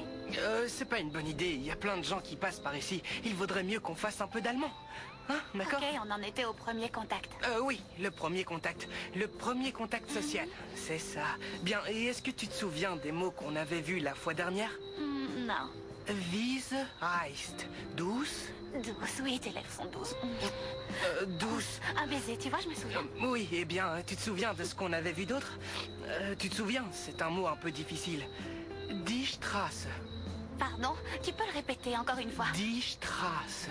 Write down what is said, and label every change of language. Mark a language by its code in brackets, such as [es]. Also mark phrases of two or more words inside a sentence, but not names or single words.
[fr] C'est pas une bonne idée. Il y a plein de gens qui passent par ici. Il vaudrait mieux qu'on fasse un peu d'allemand. Hein, d'accord? Ok, on en était au premier contact. Oui, le premier contact. Le premier contact social. C'est ça. Bien, et est-ce que tu te souviens des mots qu'on avait vus la fois dernière? Non. [de] Wiese heißt douce. [fr] Douce, oui, tes lèvres sont douces. Douce. Un baiser, tu vois, je me souviens. Oui, eh bien, tu te souviens de ce qu'on avait vu d'autre? Tu te souviens, c'est un mot un peu difficile. [de] Die Straße. [fr] Pardon, tu peux le répéter encore une fois? [de] Die Straße.